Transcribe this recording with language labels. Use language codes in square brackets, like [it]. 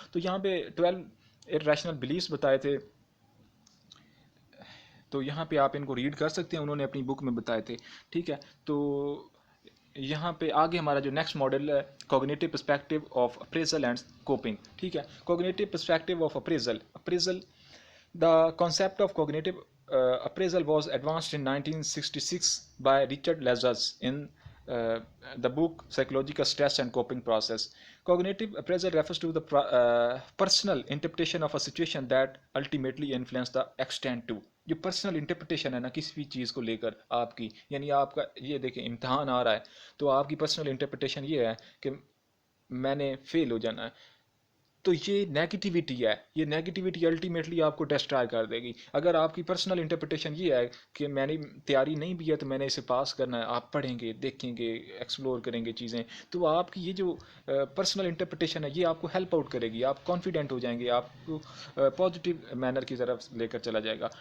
[ur] تو یہاں پہ 12 irrational beliefs بتائے تھے، تو یہاں پہ آپ ان کو ریڈ کر سکتے ہیں، انہوں نے اپنی بک میں بتائے تھے. ٹھیک ہے، تو یہاں پہ آگے ہمارا جو نیکسٹ ماڈل ہے، cognitive perspective of appraisal and coping. ٹھیک ہے، cognitive perspective of appraisal. [en] The concept of cognitive appraisal was advanced in 1966 by Richard Lazarus in uh, the book Psychological Stress and Coping Process. Cognitive appraisal refers to the personal interpretation of a situation that ultimately influence the extent to. [ur] جو personal interpretation ہے نا کسی بھی چیز کو لے کر آپ کی، یعنی آپ کا یہ دیکھیں امتحان آ رہا ہے، تو آپ کی پرسنل انٹرپریٹیشن یہ ہے کہ میں نے فیل ہو جانا ہے. تو یہ نیگیٹیوٹی ہے، یہ نیگیٹیوٹی الٹیمیٹلی آپ کو ڈسٹرائے کر دے گی. اگر آپ کی پرسنل انٹرپریٹیشن یہ ہے کہ میں نے تیاری نہیں بھی ہے تو میں نے اسے پاس کرنا ہے، آپ پڑھیں گے، دیکھیں گے، ایکسپلور کریں گے چیزیں، تو آپ کی یہ جو پرسنل انٹرپریٹیشن ہے یہ آپ کو ہیلپ آؤٹ کرے گی، آپ کانفیڈنٹ ہو جائیں گے، آپ کو پازیٹیو مینر کی طرف لے کر چلا جائے گا.